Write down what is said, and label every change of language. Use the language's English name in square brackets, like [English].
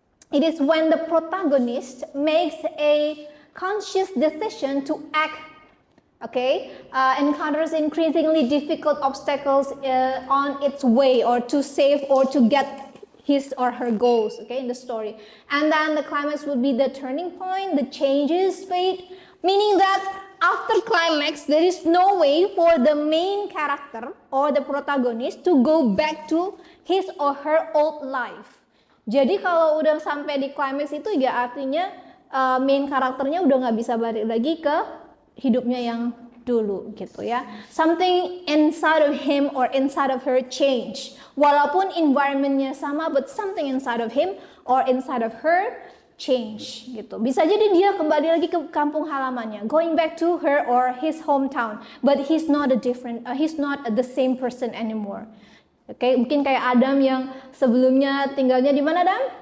[English] It is when the protagonist makes a conscious decision to act, okay, encounters increasingly difficult obstacles on its way, or to save or to get his or her goals, okay, in the story. And then the climax would be the turning point, the changes fate, meaning that after climax, there is no way for the main character or the protagonist to go back to his or her old life. [Indonesian] Jadi kalau udah sampai di climax itu ya artinya main karakternya udah nggak bisa balik lagi ke hidupnya yang dulu gitu ya. [English] Something inside of him or inside of her change. [Indonesian] Walaupun environmentnya sama, [English] but something inside of him or inside of her change gitu. [Indonesian] Bisa jadi dia kembali lagi ke kampung halamannya, [English] going back to her or his hometown, but he's not the same person anymore. [Indonesian] Oke, mungkin kayak Adam yang sebelumnya tinggalnya di mana, Adam?